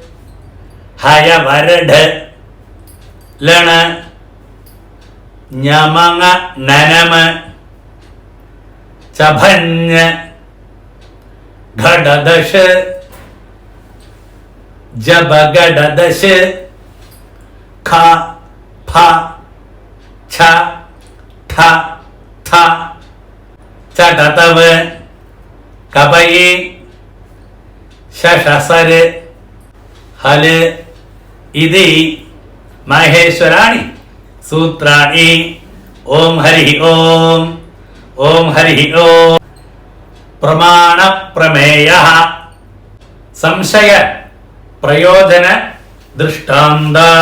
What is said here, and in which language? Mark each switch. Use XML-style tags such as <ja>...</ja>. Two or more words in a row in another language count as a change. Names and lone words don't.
<sa>ഹയവരഢ ലണ ഞമങ്ങ നനമ ചഭഞ്ഞ ഘടദശ ജബഗഡദശ ഖ ഫ ഛ ഠ ഥ ചടതവ കപയി ശശസര ഹല് ഇതി माहेश्वराणि सूत्राणि। ओम हरि ओम। ओम हरि ओम। प्रमाण प्रमेयः संशय प्रयोजन दृष्टान्त</sa>